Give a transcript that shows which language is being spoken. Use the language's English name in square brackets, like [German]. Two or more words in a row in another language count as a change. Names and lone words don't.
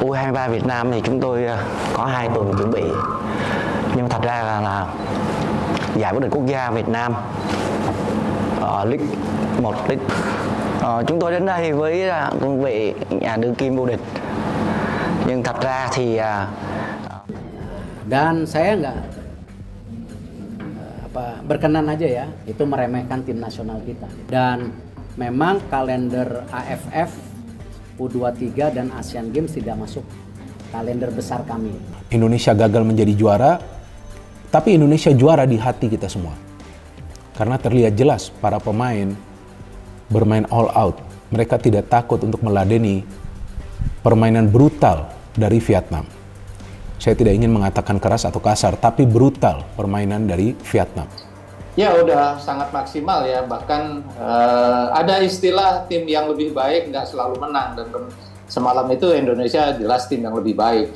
[Vietnamese] U23 Việt Nam thì chúng tôi có 2 tuần chuẩn bị. Nhưng thật ra là giải vô địch quốc gia Việt Nam League 1 League. Chúng tôi đến đây với cương vị nhà đương kim vô địch. Nhưng thật ra thì [Indonesian] dan saya nggak berkenan aja ya, itu meremehkan tim nasional kita. Dan memang kalender AFF, U23 dan Asian Games tidak masuk kalender besar kami. Indonesia gagal menjadi juara, tapi Indonesia juara di hati kita semua. Karena terlihat jelas para pemain bermain [English] all out. [Indonesian] Mereka tidak takut untuk meladeni permainan brutal dari Vietnam. Saya tidak ingin mengatakan keras atau kasar, tapi brutal permainan dari Vietnam. Ya udah sangat maksimal ya, bahkan ada istilah tim yang lebih baik nggak selalu menang, dan semalam itu Indonesia jelas tim yang lebih baik.